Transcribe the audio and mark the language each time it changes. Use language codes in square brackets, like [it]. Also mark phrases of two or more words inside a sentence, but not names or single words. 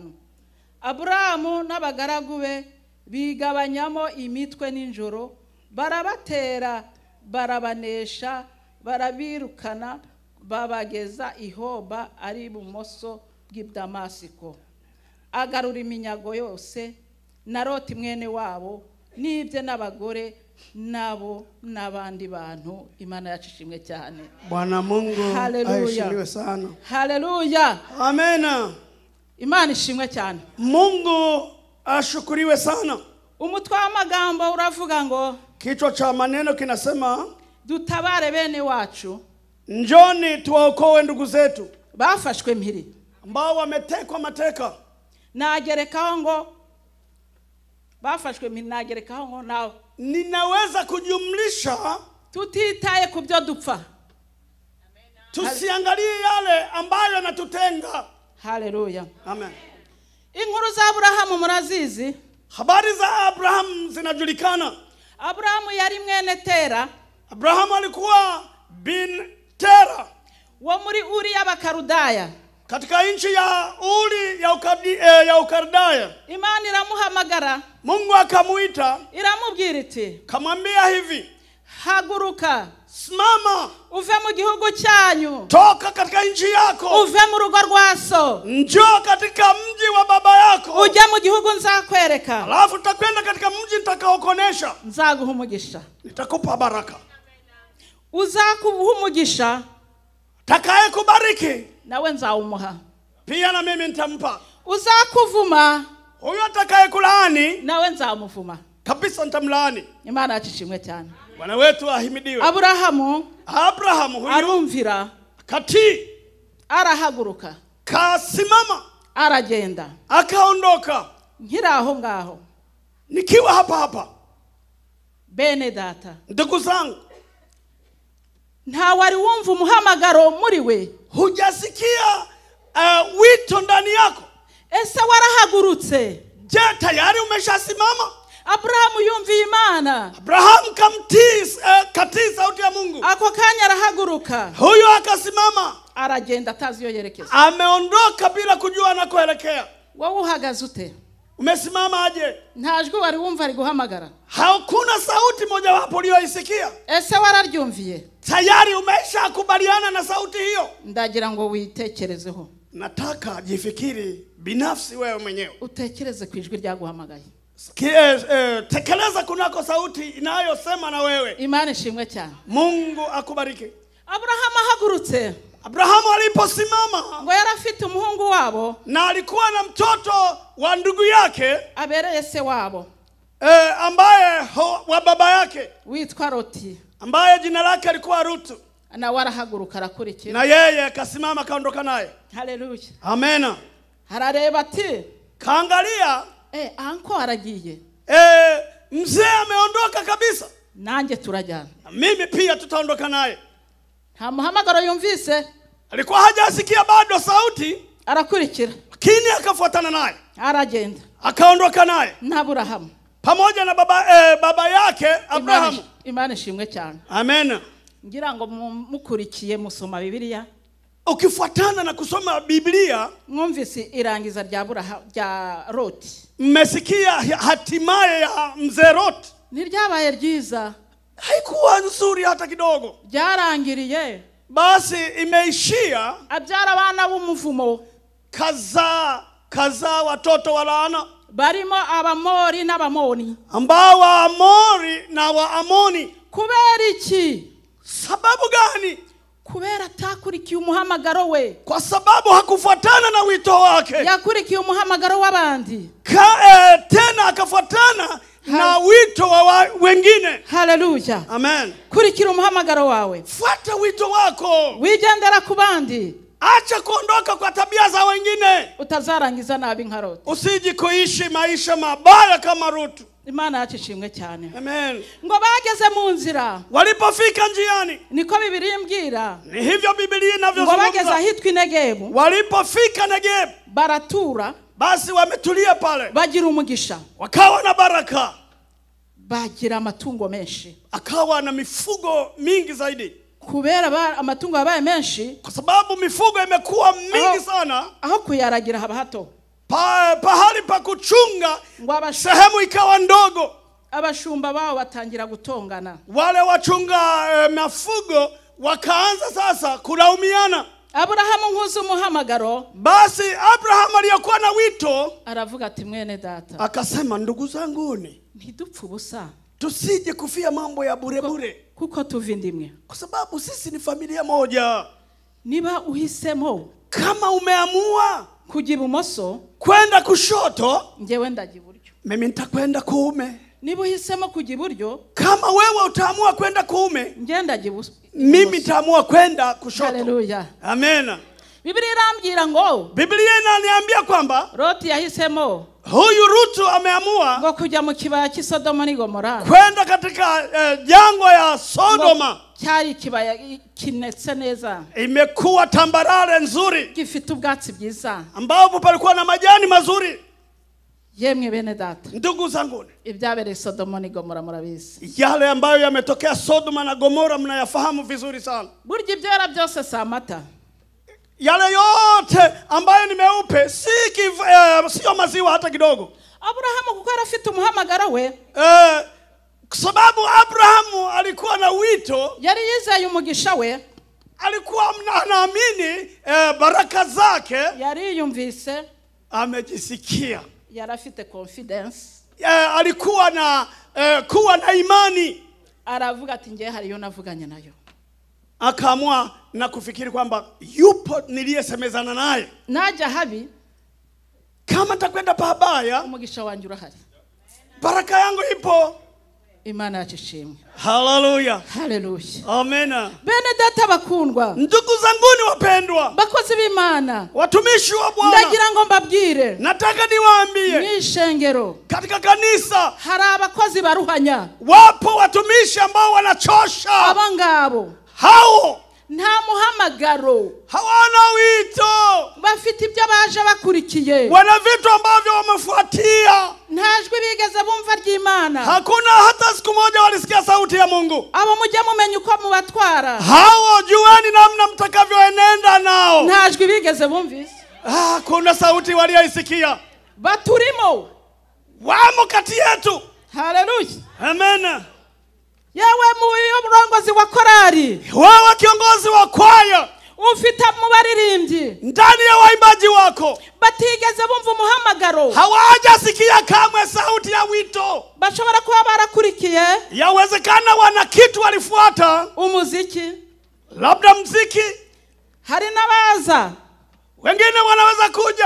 [rn] Aburamu n'abagaragu be bigabanyamo imitwe n'injoro, barabatera, barabanesha, barabirukana, babageza Ihoba ari ibumoso bw'Damasiko. Agarura iminyago yose na Loti mwene wabo n'ibye n'abagore nabo n'abandi bantu. Imana yacishimwe cyane. [sw] Bwana Mungu aheshimiwe sana. Haleluya. Amen. [rn] Imana ishimwe cyane. [sw] Mungu ashukuriwe sana. [rn] Umutwe w'amagambo uravuga ngo, [sw] kichwa cha maneno kinasema [rn] dutabare bene wacu, [sw] njoni tuwaokoe ndugu zetu [rn] bafashwe mpiri, [sw] ambao wametekwa mateka. [rn] Nagerekaho ngo bafashwe mpiri, nagerekaho ngo nawe [sw] ninaweza kujumlisha, [rn] tutitaye ku byo dupfa. [sw] Tusiangalie yale ambayo natutenga. Haleluya. Amen. [rn] Inkuru za Aburahamu murazizi. [sw] Habari za Abraham zinajulikana. [rn] Abrahamu yari mwene Tera. [sw] Abrahamu alikuwa bin Tera [rn] wo muri Uri y'Abakarudaya, [sw] katika nchi ya Uri ya Ukardaya. [rn] Imana iramuhamagara, [sw] Mungu akamuita, [rn] iramubwira iti, [sw] kamwambia hivi, [rn] haguruka, [sw] simama, [rn] uve mu gihugu cyanyu, [sw] toka katika nchi yako, [rn] uve mu rugo rwa so, [sw] njoo katika mji wa baba yako, [rn] uje mu gihugu nzakwereka, [sw] alafu utakwenda katika mji nitakaokuonesha, [rn] nzaguha umugisha, [sw] nitakupa baraka. [rn] uzakuha umugisha [sw] Takaye kubariki [rn] nawe nzawumuha. [sw] pia na mimi nitampa. [rn] Uzakuvuma [sw] Huyo atakaye kulaani [rn] nawe nzamuvuma. [sw] kabisa nitamlaani. [rn] Imana yacishimwe cyane. [sw] Bwana wetu ahimidiwe. Abrahamu huyo [rn] arumvira, [sw] kati [rn] arahaguruka, [sw] kasimama, [rn] aragenda, [sw] akaondoka. [rn] nkiraho ngaho [sw] Nikiwa hapa [rn] bene data, [sw] ndugu zangu, [rn] nta wari wumva umuhamagaro muri we? [sw] hujasikia wito ndani yako? [rn] Ese warahagurutse? [sw] Je, tayari umeshasimama? [rn] Abrahamu yumviye Imana, [sw] Abrahamu katii sauti ya Mungu. [rn] ako kanya arahaguruka, [sw] Huyo akasimama, [rn] aragenda atazi yo yerekeza. [sw] ameondoka bila kujua anakoelekea. [rn] Wowe uhagaze ute? [sw] Umesimama aje? [rn] Nta jwi wari wumva ari guhamagara? [sw] Hakuna sauti moja wapo uliyoisikia? [rn] Ese wararyumviye? [sw] Tayari umeshakubaliana na sauti hiyo? [rn] Ndagira ngo witekerezeho. [sw] Nataka jifikiri binafsi wewe mwenyewe. [rn] Utekereze ku ijwi ryaguhamagaye. [sw] Tekeleza kunako sauti inayosema na wewe. [rn] Imana ishimwe cyane. [sw] Mungu akubariki. [rn] Abrahamu ahagurutse, [sw] Abrahamu aliposimama, [rn] ngo yarafite umuhungu wabo [sw] na alikuwa na mtoto wa ndugu yake [rn] abereye se wabo, [sw] ambaye wa baba yake [rn] witwa Loti, [sw] ambaye jina lake alikuwa Rutu, [rn] na warahaguruka arakurikira, [sw] na yeye akasimama kaondoka naye. haleluya. Amena. [rn] Harareba ati [sw] Kaangalia, [rn] anko aragiye, [sw] mzee ameondoka kabisa, [rn] nanjye turajyana, [sw] mimi pia tutaondoka naye. [rn] nta muhamagaro yumvise, [sw] Alikuwa hajasikia bado sauti, [rn] arakurikira, [sw] lakini akafuatana naye, [rn] aragenda, [sw] akaondoka naye [rn] na Aburahamu [sw] pamoja na baba yake Abrahamu. [rn] Imana ishimwe cyane. Amen. Ngira ngo mukurikiye musoma Bibiliya, [sw] ukifuatana na kusoma Biblia, [rn] mwumvise irangiza rya Loti. [sw] Mmesikia hatimaye ya mzee Loti. [rn] Ni ryabaye ryiza, [sw] haikuwa nzuri hata kidogo. [rn] ryarangiriye, [sw] Basi imeishia [rn] abyara abana b'umuvumo, [sw] kaza watoto wa laana, [rn] barimo Abamori n'Abamoni. [sw] ambao Waamori na Waamoni. [rn] Kubera iki? [sw] Sababu gani? [rn] Kubera atakurikiye umuhamagaro we, [sw] kwa sababu hakufuatana na wito wake, [rn] yakurikiye umuhamagaro w'abandi, [sw] tena akafuatana na wito wa wengine. haleluya. Amen. [rn] Kurikira umuhamagaro wawe, [sw] fuata wito wako, [rn] wigendera ku bandi, [sw] acha kuondoka kwa tabia za wengine, [rn] utazarangiza nabi nka Loti, [sw] usiji kuishi maisha mabaya kama Rutu. [rn] Imana yacu ishimwe cyane. Amen. Ngo bageze mu nzira, [sw] walipofika njiani, [rn] niko Biblia imbwira, [sw] ni hivyo Biblia [rn] ngo bageze [sw] inavyozungumza, [rn] ahitwa Negebu, [sw] walipofika Negebu, [rn] baratura, [sw] basi wametulia pale, [rn] bagira umugisha, [sw] wakawa na baraka, [rn] bagira amatungo menshi, [sw] akawa na mifugo mingi zaidi. [rn] kubera amatungo yabaye menshi, [sw] kwa sababu mifugo imekuwa mingi sana, [rn] aho kuyaragira haba hato, [sw] pahali pa kuchunga sehemu ikawa ndogo. [rn] Abashumba bao batangira gutongana, [sw] wale wachunga mafugo wakaanza sasa kulaumiana. [rn] Aburahamu nkuzi umuhamagaro, [sw] basi Abrahamu aliyokuwa na wito [rn] aravuga ati mwene data, [sw] akasema ndugu zanguni, [rn] ntidupfe ubusa, [sw] tusije kufia mambo ya bure bure, [rn] kuko tuvindimwe, [sw] kwa sababu sisi ni familia moja. [rn] Niba uhisemo, [sw] kama umeamua [rn] kujya ibumoso [sw] kwenda kushoto, [rn] njewe ndajya iburyo, [sw] mimi nitakwenda kuume. [rn] niba uhisemo kujya iburyo, [sw] kama wewe utaamua kwenda kuume, [rn] nje ndajya ibumoso, [sw] mimi nitaamua kwenda kushoto. Haleluya. Amen. [rn] Biblia irambwira ngo, [sw] Biblia inaniambia kwamba [rn] Loti yahisemo, [sw] huyu Rutu ameamua [rn] ngo kujya mu kibaya cy'Isodoma n'Igomora, [sw] kwenda katika jangwa ya Sodoma. [rn] cyari kibaya kinetse neza, [sw] imekuwa tambarare nzuri, [rn] gifite ubwatsi bwiza, [sw] ambapo palikuwa na majani mazuri. [rn] Yemwe bene data, [sw] ndugu zangu, [rn] ibyabereye Sodoma n'Igomora murabizi, [sw] yale ambayo yametokea Sodoma na Gomora mnayafahamu vizuri sana. [rn] burya ibyera byose si amata, [sw] yale yote ambayo ni meupe sio maziwa hata kidogo. [rn] Abrahamu kuko arafite umuhamagaro we, [sw] kwa sababu Abrahamu alikuwa na wito, [rn] yari yizeye umugisha we, [sw] alikuwa anaamini baraka zake, [rn] yari yumvise, [sw] amejisikia, [rn] yari afite confidence, [sw] alikuwa na kuwa na imani. [rn] aravuga ati ngiye hariyo navuganye nayo, [sw] akaamua na kufikiri kwamba yupo niliyesemezana naye. [rn] najya habi [sw] Kama takwenda pabaya, [rn] umugisha wanjye urahari. [sw] baraka yangu ipo. [rn] Imana yacu ishimwe. Hallelujah. Haleluya. Amen. Bene data bakundwa, [sw] Ndugu zanguni wapendwa, [rn] bakozi b'Imana, [sw] watumishi wa Bwana, [rn] ndagira ngo mbabwire, [sw] nataka niwaambie, [rn] mwishengero [sw] katika kanisa [rn] hari abakozi baruhanya. [sw] wapo watumishi ambao wanachosha. [rn] Aba ngabo [sw] Hao [rn] nta muhamagaro [sw] hawana wito, [rn] bafite ibyo baje bakurikiye, [sw] wana vitu ambavyo wamefuatia. [rn] nta jwi bigeze bumva ry'Imana. [sw] Hakuna hata siku moja walisikia sauti ya Mungu. [rn] Abo mujye mumenya uko mubatwara, [sw] Hao jueni namna mtakavyoenenda nao. [rn] nta jwi bigeze bumvise. [sw] Kuna sauti walioisikia. [rn] Baturimo, [sw] Wamo kati yetu. haleluya. Amen. [rn] Yewe murongozi wa korari, [sw] Wewe kiongozi wa kwaya, [rn] ufite mu baririmbyi [sw] ndani ya waimbaji wako, [rn] batigeze bumva umuhamagaro, [sw] hawajasikia kamwe sauti ya wito. [rn] bashobora kuba barakurikiye [sw] Yawezekana wana kitu walifuata, [rn] umuziki. [sw] labda mziki. [rn] Hari n'abaza [sw] Wengine wanaweza kuja